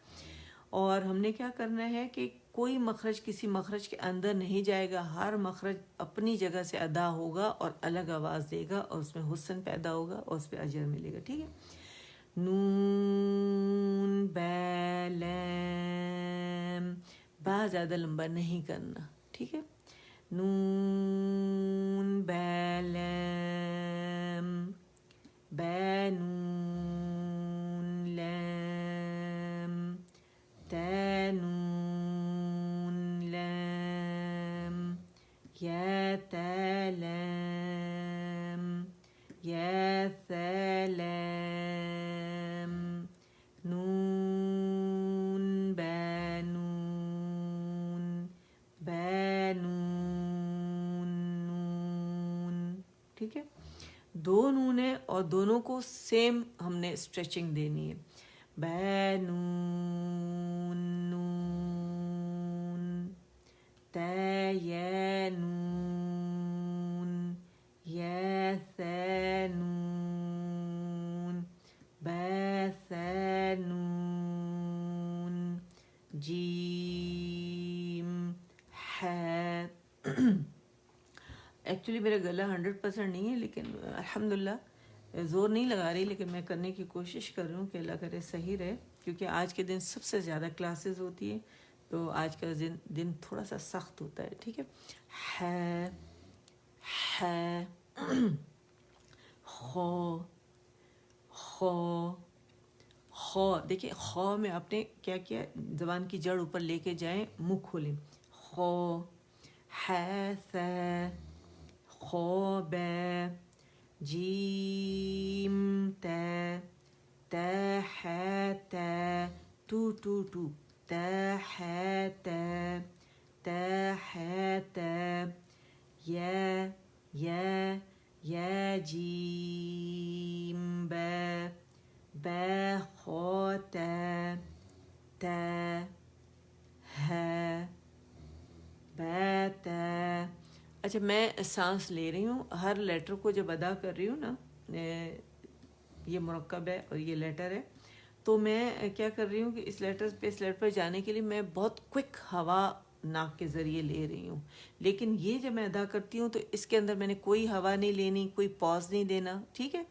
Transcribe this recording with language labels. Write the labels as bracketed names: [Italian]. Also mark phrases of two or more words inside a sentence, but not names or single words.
[Urdu] اور ہم نے کیا کرنا ہے کہ کوئی مخرج کسی مخرج کے اندر نہیں جائے گا، ہر مخرج اپنی جگہ سے ادا ہوگا اور الگ آواز دے گا اور اس میں حسن پیدا ہوگا اور اس پہ اجر ملے گا، ٹھیک ہے. نون با لام، با زیادہ لمبا نہیں کرنا، ٹھیک ہے. نون با لام، با نون لام، تا نون لام، یا تا لام، یا ثا لام، نون با نون، با نون نون، ٹھیک ہے. 2 نون ہے اور دونوں کو سیم ہم نے اسٹریچنگ دینی ہے. با نون نون، تا یا نون، یا ثا نون، با ثا نون، جیم ح. ایکچولی میرا گلا 100% نہیں ہے لیکن الحمدللہ زور نہیں لگا رہی، لیکن میں کرنے کی کوشش کر رہی ہوں کہ اللہ کرے صحیح رہے، کیونکہ آج کے دن سب سے زیادہ کلاسز ہوتی ہے تو آج کا دن تھوڑا سا سخت ہوتا ہے، ٹھیک ہے. ح ح خو خو خو، دیکھیں خو میں آپ نے کیا کیا، زبان کی جڑ اوپر لے کے جائیں، منہ کھولیں. خو ح ث خو با، جیم تا، تا ح تا، تو تو تو، تا ح تا، تا ح تا، یا یا یا جیم با، با خو تا، تا ہ با تا. اچھا میں سانس لے رہی ہوں، ہر لیٹر کو جب ادا کر رہی ہوں نا، یہ مرکب ہے اور یہ لیٹر ہے، تو میں کیا کر رہی ہوں کہ اس لیٹر پر جانے کے لیے میں بہت کوئک ہوا ناک کے ذریعے لے رہی ہوں، لیکن یہ جب میں ادا کرتی ہوں تو اس کے اندر میں نے کوئی ہوا نہیں لینی، کوئی پاز نہیں دینا، ٹھیک ہے.